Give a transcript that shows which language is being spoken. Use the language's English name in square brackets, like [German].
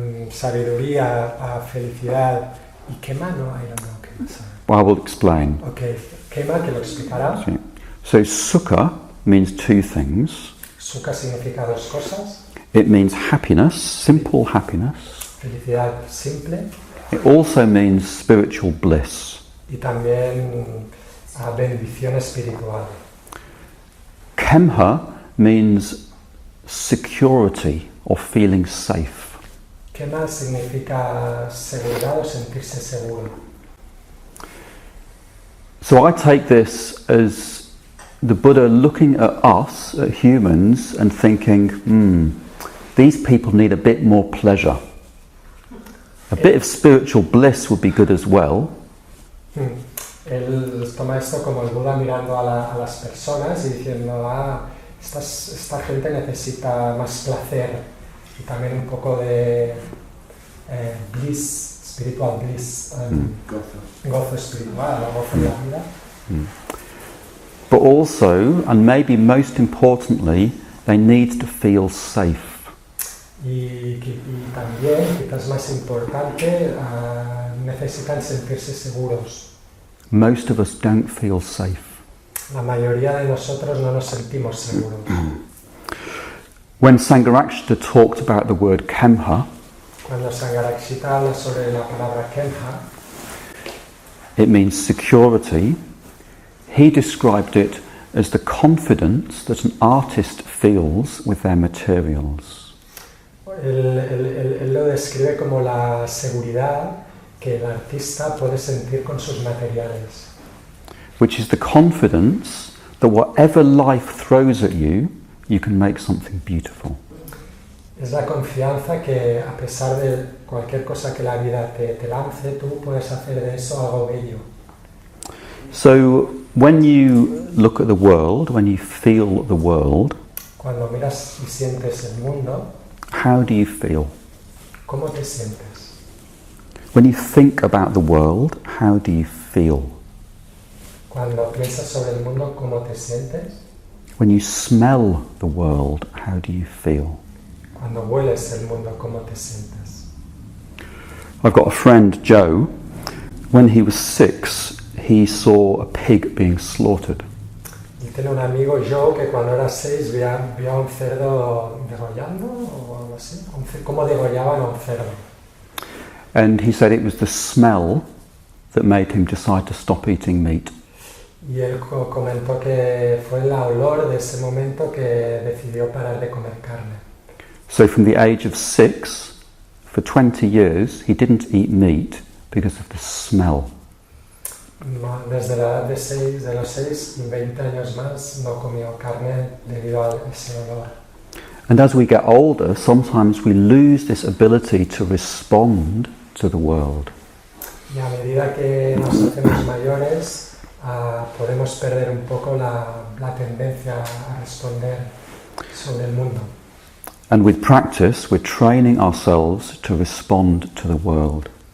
[Spanish] Sabiduría, felicidad y quema, no, [English] I don't know [Spanish] qué más. [English] Well, I will explain. [Spanish] Ok, quema, que lo explicará. [English] So sukha means two things. [Spanish] Sukha significa dos cosas. [English] It means happiness, simple happiness. [Spanish] Felicidad simple. [English] It also means spiritual bliss. [Spanish] Y también bendición espiritual. [English] Kemha means security or feeling safe. [Spanish] Quema significa seguridad o sentirse seguro. [English] So I take this as the Buddha looking at us, at humans, and thinking, these people need a bit more pleasure. A bit of spiritual bliss would be good as well. [Spanish] Él toma esto como el Buda mirando a las personas y diciendo, esta gente necesita más placer y también un poco de [English] bliss, spiritual bliss, [Spanish] gozo espiritual, gozo de la vida. [English] But also, and maybe most importantly, they need to feel safe. [Spanish] Y también, quizás más importante, necesitan sentirse seguros. [English] Most of us don't feel safe. [Spanish] La mayoría de nosotros no nos sentimos seguros. [English] When Sangharakshita talked about the word kemha, [Spanish] Cuando Sangharakshita habla sobre la palabra kemha, [English] it means security. He described it as the confidence that an artist feels with their materials. [Spanish] él lo describe como la seguridad que el artista puede sentir con sus materiales. [English] Which is the confidence that whatever life throws at you, you can make something beautiful. [Spanish] Es la confianza que a pesar de cualquier cosa que la vida te lance, tú puedes hacer de eso algo bello. [English] So when you look at the world, when you feel the world, [Spanish] Cuando miras y sientes el mundo, [English] how do you feel? [Spanish] ¿cómo te sientes? [English] When you think about the world, how do you feel? [Spanish] Cuando piensas sobre el mundo, ¿cómo te sientes? [English] When you smell the world, how do you feel? [Spanish] Cuando hueles el mundo, ¿cómo te sientes? [English] I've got a friend, Joe. When he was 6, he saw a pig being slaughtered. [Spanish] Y tiene un amigo, Joe, que cuando era 6 vio a un cerdo degollando o algo así. Cómo degollaban a un cerdo. [English] And he said it was the smell that made him decide to stop eating meat. [Spanish] Y él comentó que fue el olor de ese momento que decidió parar de comer carne. [English] So from the age of 6, for 20 years, he didn't eat meat because of the smell. [Spanish] Desde la edad de los 6 y 20 años más no comió carne debido a ese olor. [English] And as we get older, sometimes we lose this ability to respond to the world. [Spanish] Y a medida que nos hacemos mayores, podemos perder un poco la tendencia a responder sobre el mundo. [English] And with practice, we're training ourselves to respond to the world.